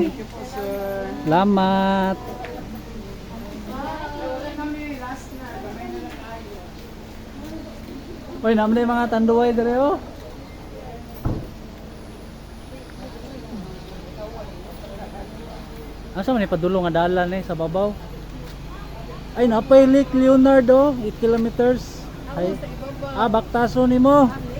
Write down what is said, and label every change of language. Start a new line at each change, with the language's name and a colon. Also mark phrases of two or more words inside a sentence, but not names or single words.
English: Thank you
Cebuano: po, sir. Salamat. Oy, naman na yung mga tanduay dire oh. Asa man ipadulong nga dalan sa babaw? Ay, napay Lake Leonardo, 8 kilometers. Ay, baktaso nimo.